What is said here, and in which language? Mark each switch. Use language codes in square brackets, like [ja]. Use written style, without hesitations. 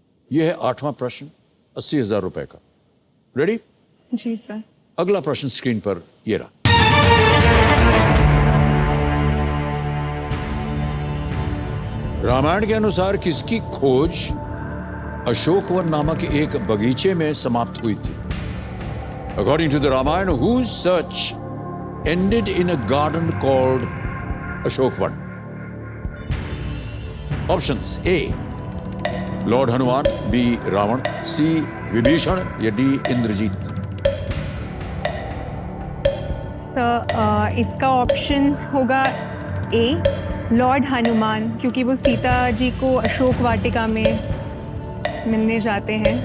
[hi] यह है 8वां प्रश्न, 80,000 रुपए का। रेडी? जी सर। अगला प्रश्न स्क्रीन पर ये रहा। रामायण के अनुसार किसकी खोज अशोकवन नामक एक बगीचे में समाप्त हुई थी? [en] According to the Ramayana, whose search ended in a garden called Ashokvan? Options: A lord Hanuman, B Ravana, C Vibhishana या D Indrajit. [hi] सर इसका ऑप्शन होगा ए लॉर्ड हनुमान, क्योंकि वो सीता जी को अशोक वाटिका में मिलने जाते हैं।